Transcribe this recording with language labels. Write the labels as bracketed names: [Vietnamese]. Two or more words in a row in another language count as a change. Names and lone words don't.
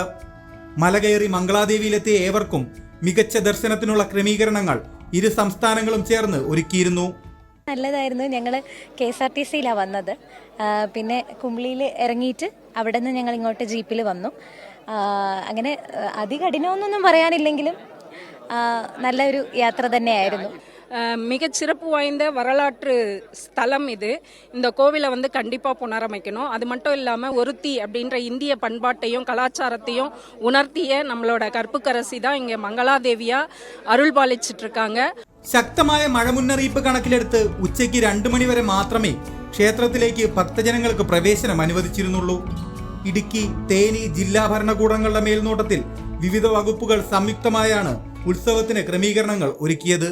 [Malayalam] മലകയറി മംഗളാദേവിയിലെത്തിയ ഏവർക്കും മികച്ച ദർശനത്തിനുള്ള ക്രമീകരണങ്ങൾ ഇരു സംസ്ഥാനങ്ങളും ചേർന്ന് ഒരുക്കിയിരുന്നു. നല്ലതായിരുന്നു. ഞങ്ങൾ KSRTCയിലാണ് വന്നത്. പിന്നെ കുംബ്ലിയിൽ ഇറങ്ങിയിട്ട് അവിടെ നിന്ന് ഞങ്ങൾ ഇങ്ങോട്ട് ജീപ്പിൽ വന്നു. അങ്ങനെ അതികഠിനമൊന്നും പറയാനില്ലെങ്കിലും നല്ലൊരു യാത്ര തന്നെയായിരുന്നു. [Tamil] மிகச்சிறப்பு வாய்ந்த வரலாற்று ஸ்தலம் இது. இந்த கோவிலை கண்டிப்பாக புனரமைக்கணும். அது மட்டும் இல்லாமல் ஒருத்தி அப்படின்ற இந்திய பண்பாட்டையும் கலாச்சாரத்தையும் உணர்த்திய நம்மளோட கற்புக்கரசி தான் இங்கே மங்களாதேவியா அருள் பாலிச்சிட்டு இருக்காங்க. [Malayalam] ശക്തമായ മഴ മുന്നറിയിപ്പ് കണക്കിലെടുത്ത് ഉച്ചയ്ക്ക് 2 മണി വരെ മാത്രമേ ക്ഷേത്രത്തിലേക്ക് ഭക്തജനങ്ങൾക്ക് പ്രവേശനം അനുവദിച്ചിരുന്നുള്ളൂ. ഇടുക്കി, തേനി ജില്ലാ ഭരണകൂടങ്ങളുടെ മേൽനോട്ടത്തിൽ വിവിധ വകുപ്പുകൾ സംയുക്തമായാണ് ഉത്സവത്തിന് ക്രമീകരണങ്ങൾ ഒരുക്കിയത്.